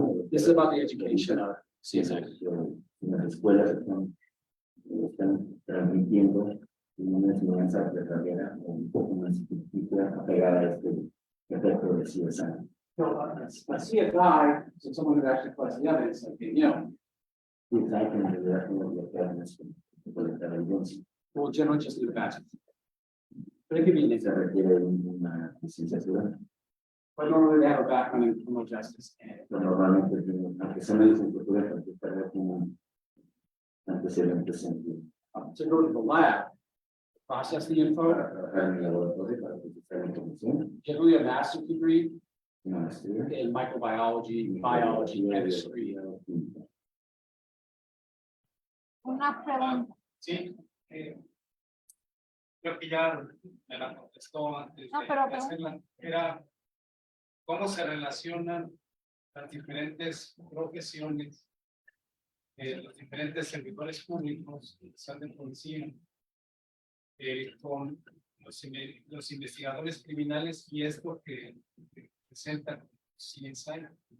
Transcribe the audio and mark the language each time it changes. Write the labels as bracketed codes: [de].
[en] This is about the education of CSI. [es] Las escuelas están transmitiendo una enseñanza verdadera, un poco más apegada a este efecto de CSI. [en] So a CSI, so someone who actually collects the evidence, like, you know. [es] CSI que en realidad no lo que hace es colectar evidencia. [en] Well, generally just do that. But it could be, [es] Se requiere una licenciatura. [en] but normally they have a background in criminal justice. [es] Pero normalmente, aunque sea una licenciatura, porque tal vez tienen antecedentes en [en] to go to the lab, process the info, [es] para trabajar en el laboratorio, para procesar la información, [en] generally a master's degree [es] una maestría, [en] in microbiology, biology, chemistry. [es] Una pregunta. Sí, creo que ya me la contestó antes No, de pero- hacerla. Era cómo se relacionan las diferentes profesiones, los diferentes servidores públicos, quizás de policía, con los investigadores criminales y esto que presenta Ciencia.